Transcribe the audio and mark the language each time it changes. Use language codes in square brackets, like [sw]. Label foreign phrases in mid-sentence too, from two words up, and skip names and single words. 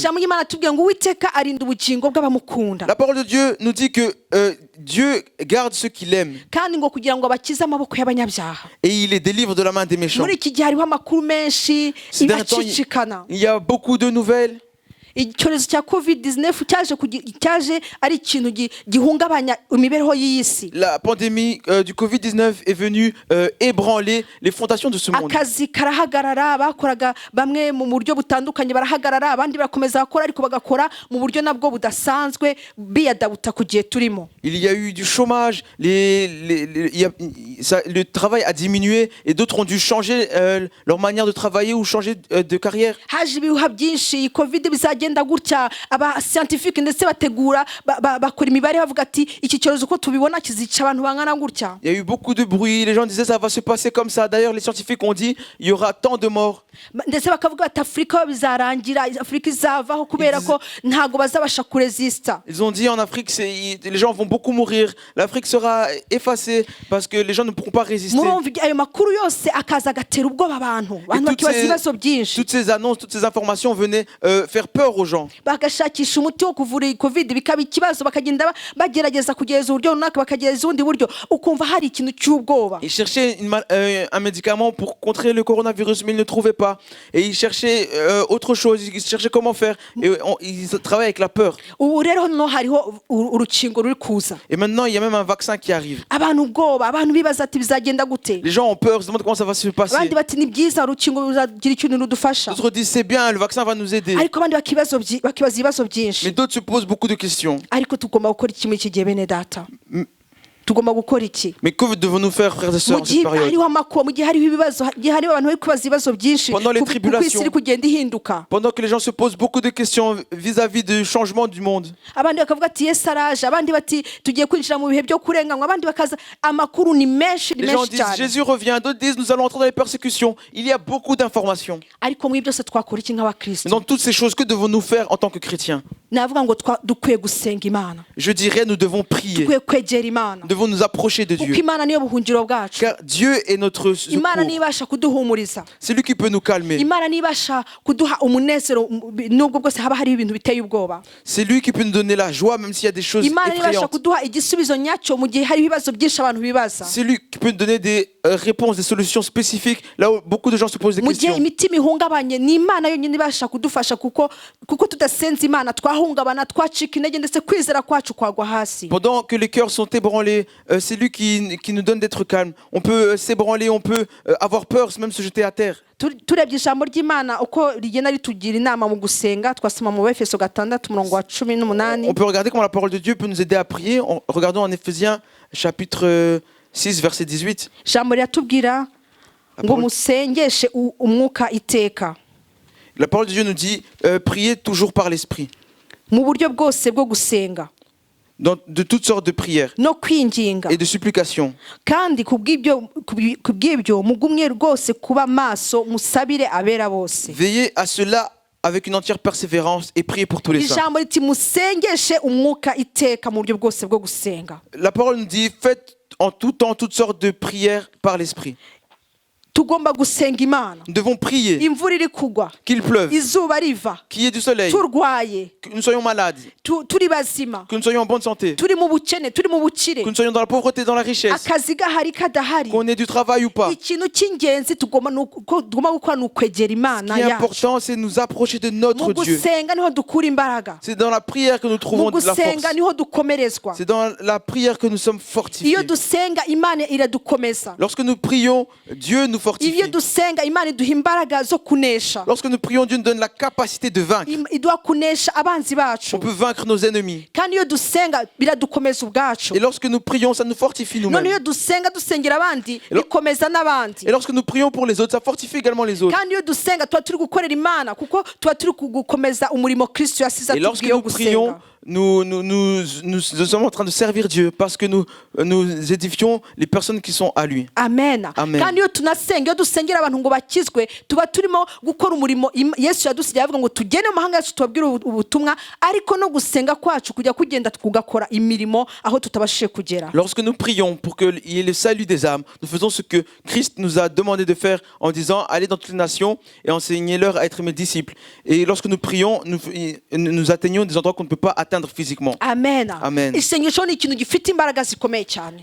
[rw] Ijambo ry'Imana tubwira ngo Uwiteka arinda ubugingo bw'abamukunda, [fr] La parole de Dieu nous dit que Dieu garde ceux qu'il aime [rw] kandi ngo kugira ngo abakize amaboko y'abanyabyaha. [fr] et il les délivre de la main des méchants. [rw] Muri iki gihe hariho amakuru menshi [fr] Ces derniers temps, [rw] ibacicikana. [fr] il y a beaucoup de nouvelles. [rw] Icyorezo cya covid-19 cyaje ari ikintu gihungabanya imibereho y'iyi si. [fr] La pandémie du Covid-19 est venue ébranler les fondations de ce monde. [rw] Akazi karahagarara, bakoraga bamwe mu buryo butandukanye barahagarara, abandi barakomeza bakora ariko bagakora mu buryo nabwo budasanzwe biyadabuta ku gihe turimo. [fr] Il y a eu du chômage, le travail a diminué et d'autres ont dû changer leur manière de travailler ou changer de carrière. [rw] Haje ibihuha byinshi, iyi covid bizagenda gutya, aba scientifique ndetse bategura bakora imibare bavuga ati iki cyorezo uko tubibona kizica abantu bangana gutya. [fr] Il y a eu beaucoup de bruit, les gens disaient ça va se passer comme ça. D'ailleurs, les scientifiques ont dit il y aura tant de morts. [rw] Ndetse bakavuga ati Afrika bizarangira, Afrika izavaho kubera ko ntago bazabasha kuresista. [fr] Ils ont dit en Afrique, les gens vont beaucoup mourir. L'Afrique sera effacée parce que les gens ne pourront pas résister. [rw] Murumva ayo makuru yose akaza agatera ubwoba abantu bakibaza ibibazo byinshi. [fr] Toutes ces annonces, toutes ces informations venaient faire peur aux gens. [rw] Bagashakisha umuti wo kuvura iyi covid bikaba ikibazo, bakagenda bagerageza kugereza uburyo runaka, bakagereza ubundi buryo, ukumva hari ikintu cy'ubwoba. [fr] Ils cherchaient un médicament pour contrer le coronavirus, mais ils ne trouvaient pas. Et ils cherchaient autre chose, ils cherchaient comment faire. Et ils travaillent avec la peur. [rw] Ubu rero no hariho urukingo ruri kuza. [fr] Et maintenant, il y a même un vaccin qui arrive. [rw] Abantu ubwoba, abantu bibaza ati bizagenda gute. [fr] Les gens ont peur, ils se demandent comment ça va se passer. [rw] Abandi bati ni byiza urukingo ruzagira ikintu rudufasha. [fr] D'autres disent c'est bien, le vaccin va nous aider. [rw] Ariko abandi bakibaza ibibazo byinshi. [fr] Mais d'autres se posent beaucoup de questions. [rw] Ariko tugomba gukora iki muri iki gihe bene data? tugomba gukora iki? [fr] Mais que devons-nous faire, frères et sœurs, [rw] Mu [fr] en [rw] gihe [fr] cette période? [rw] hariho amakuba, mu gihe hariho ibibazo, mu gihe hariho abantu bari kwibaza ibibazo byinshi, [fr] Pendant les [rw] kuko isi [fr] tribulations. [rw] iri kugenda ihinduka. [fr] Pendant que les gens se posent beaucoup de questions vis-à-vis du changement du monde. [rw] Abandi bakavuga ati Yesu araje, abandi bati tugiye kwinjira mu bihe byo kurenganywa, abandi bakaza, amakuru ni menshi [fr] Les gens disent [rw] cyane. [fr] Jésus revient, d'autres disent nous allons entrer dans les persécutions. Il y a beaucoup d'informations. [rw] Ariko muri byose twakora iki nk'abakristo? [fr] Dans toutes ces choses, que devons-nous faire en tant que chrétiens? [rw] Navuga ngo dukwiye gusenga Imana, [fr] Je dirais nous devons prier. [rw] dukwiye kwegera Imana, [fr] Nous devons nous approcher de [rw] kuko [fr] Dieu. [rw] Imana niyo buhungiro bwacu. [fr] Car Dieu est notre [rw] Imana [fr] secours. [rw] nibasha kuduhumuriza, [fr] C'est lui qui peut nous calmer. [rw] Imana nibasha kuduha umunezero nubwo bwose haba hari ibintu biteye ubwoba. [fr] C'est lui qui peut nous donner la joie même s'il y a des choses [rw] Imana nibasha [fr] effrayantes. [rw] kuduha igisubizo nyacyo mu gihe hari ibibazo byinshi abantu bibaza. [fr] C'est lui qui peut nous donner des réponses, des solutions spécifiques là où beaucoup de gens se posent des [rw] Mu gihe [fr] questions. [rw] imitima ihungabanye, ni Imana yonyine ibasha kudufasha, kuko tudasenze Imana twahungabana, twacika intege, ndetse kwizera kwacu kwagwa hasi. [fr] Pendant que les cœurs sont ébranlés, c'est lui qui nous donne d'être calme. On peut s'ébranler, on peut avoir peur, même se jeter à terre. [rw] Turebye ijambo ry'Imana uko rigenda ritugira inama mu gusenga, twasoma mu Efeso 6:18. [fr] On peut regarder comment la parole de Dieu peut nous aider à prier. Regardons en Éphésiens chapitre 6, verset 18. [rw] Ijambo riratubwira ngo musengeshe umwuka iteka, [fr] La parole de Dieu nous dit priez toujours par l'esprit, [rw] mu buryo bwose bwo gusenga [fr] de toutes sortes de prières [rw] no kwinginga, [fr] et de supplications. [rw] kandi kubw'ibyo mugumye rwose kuba maso, musabire abera bose. [fr] Veillez à cela avec une entière persévérance et priez pour tous les saints. [rw] Ijambo riti musengeshe umwuka iteka mu buryo bwose bwo gusenga. [fr] La parole nous dit faites en tout temps toutes sortes de prières par l'esprit. [rw] Tugomba gusenga Imana. [fr] Nous devons prier [rw] Imvura iri kugwa, [fr] qu'il pleuve, [rw] izuba riva, [fr] qu'il y ait du soleil, [rw] turwaye, [fr] que nous soyons malades, [rw] turi bazima, [fr] que nous soyons en bonne santé, [rw] turi mu bukene, turi mu bukire, [fr] que nous soyons dans la pauvreté, dans la richesse, [rw] akazi gahari kadahari, [fr] qu'on ait du travail ou pas. [rw] ikintu cy'ingenzi tugomba gukora ni ukwegera [fr] Ce [rw] Imana [fr] qui est [rw] yacu. [fr] important, c'est de nous approcher de notre [rw] Mu [fr] Dieu. [rw] gusenga niho dukura imbaraga, [fr] C'est dans la prière que nous [rw] mu [fr] trouvons de la [rw] gusenga [fr] force. [rw] niho dukomerezwa. [fr] C'est dans la prière que nous sommes fortifiés. [rw] Iyo dusenga Imana iradukomeza, [fr] Lorsque nous prions, Dieu nous fortifie. [rw] iyo dusenga Imana iduha imbaraga zo kunesha, [fr] Lorsque nous prions, Dieu nous donne la capacité de vaincre. [rw] iduha kunesha abanzi bacu, [fr] On peut vaincre nos ennemis. [rw] kandi iyo dusenga biradukomeza ubwacu. [fr] Et lorsque nous prions, ça nous fortifie [rw] None [fr] nous-mêmes. [rw] iyo dusenga dusengera abandi [fr] lo- [rw] bikomeza n'abandi, [fr] Et lorsque nous prions pour les autres, ça fortifie également les autres. [rw] kandi iyo dusenga tuba turi gukorera Imana, kuko tuba turi gukomeza umurimo Kristo yasize [fr] Et lorsque [rw] atubwiye wo [fr] nous prions, [rw] gusenga. [fr] nous sommes en train de servir Dieu parce que nous édifions les personnes qui sont à lui. [rw] Amen. [fr] Amen. [rw] Kandi iyo tunasenga, iyo dusengera abantu ngo bakizwe, tuba turimo gukora umurimo Yesu yadusigiye avuga ngo tugende mu mahanga yacu tubabwire ubutumwa, ariko no gusenga kwacu kujya kugenda tugakora imirimo aho tutabashije kugera. [fr] Lorsque nous prions pour qu'il y ait le salut des âmes, nous faisons ce que Christ nous a demandé de faire en disant allez dans toutes les nations et enseignez-leur à être mes disciples. Et lorsque nous prions, nous atteignons des endroits qu'on ne peut pas atteindre physiquement. [rw] Amen. [fr] Amen. [rw] Isengesho ni ikintu gifite imbaraga zikomeye cyane.